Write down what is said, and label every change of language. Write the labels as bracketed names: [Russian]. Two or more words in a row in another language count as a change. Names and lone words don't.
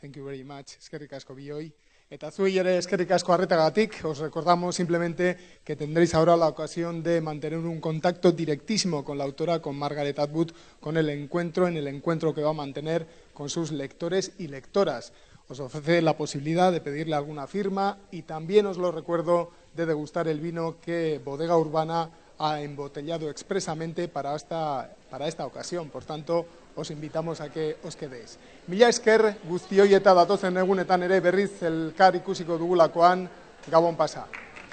[English] Thank you very much. [Basque] Eskerrik asko bioi. Eta zuei ere eskerrik asko arretagatik. [Spanish] Os recordamos simplemente que tendréis ahora la ocasión de mantener un contacto directísimo con la autora, con Margaret Atwood, en el encuentro que va a mantener con sus lectores y lectoras. Os ofrece la posibilidad de pedirle alguna firma y también os lo recuerdo de degustar el vino que Bodega Urbana ha embotellado expresamente para esta ocasión. Por tanto, os invitamos a que os quedéis. [Basque] Mila esker guztioi eta datozen egunetan ere berriz elkar ikusiko dugulakoan, Gabon pasa.